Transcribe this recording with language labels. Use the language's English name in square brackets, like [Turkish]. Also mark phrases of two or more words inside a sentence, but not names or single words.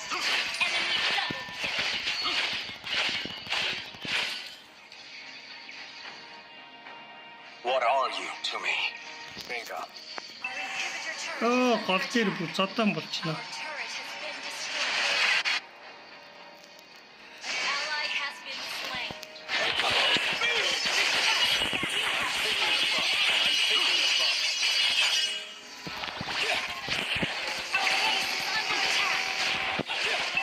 [English] Enemy double kill. What are you to me? Bingo. Our inhibitor turret. [Mongolian] Оо гол дээр бүх зодон болчихно. [English] Our turret has been destroyed. An ally has been slain. Our base is under attack.